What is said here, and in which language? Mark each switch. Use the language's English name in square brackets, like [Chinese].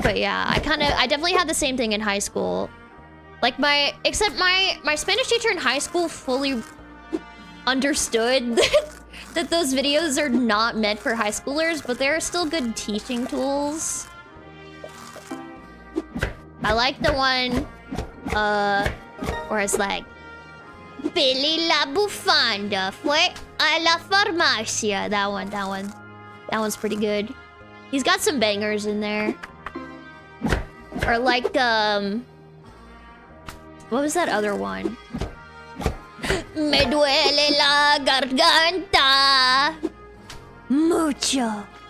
[English] But yeah, I definitely had the same thing in high school. Like except my Spanish teacher in high school fully understood that those videos are not meant for high schoolers, but they're still good teaching tools. I like the one, where it's like, Billy [Spanish] la bufanda fue a la farmacia. [English] That one's pretty good. He's got some bangers in there. Or like, what was that other one? [Spanish] Me duele la garganta mucho.